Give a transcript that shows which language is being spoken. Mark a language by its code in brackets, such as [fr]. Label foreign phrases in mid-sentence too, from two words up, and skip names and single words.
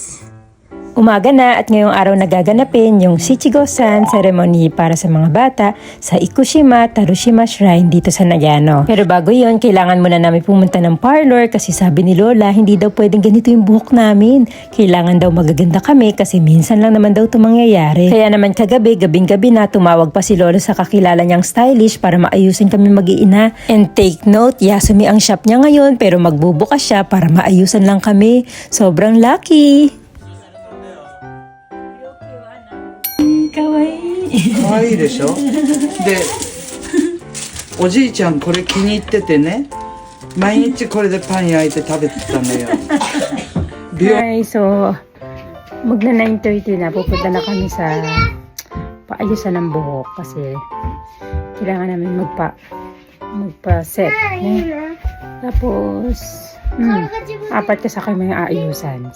[tl] Umaga na at ngayong araw nagaganapin yung Shichigo-san ceremony para sa mga bata sa Ikushima Tarushima Shrine dito sa Nagano. Pero bago yon, kailangan muna namin pumunta ng parlor kasi sabi ni Lola hindi daw pwedeng ganito yung buhok namin. Kailangan daw magaganda kami kasi minsan lang naman daw ito mangyayari. Kaya naman kagabi, gabing-gabi na tumawag pa si Lola sa kakilala niyang stylish para maayusin kami mag-iina. [en] And take note, [tl] Yasumi ang shop niya ngayon pero magbubukas siya para maayusan lang kami. Sobrang lucky! [ja] かわいい。可愛いでしょ。で、おじいちゃんこれ気に入っててね、毎日これでパン焼いて食べてたのよ。 [tl] Hi, so magna 9:30 na, pupunta na kami sa paayusan ng buhok kasi kailangan namin magpa-set. Tapos apat kasi kami yung aayusan.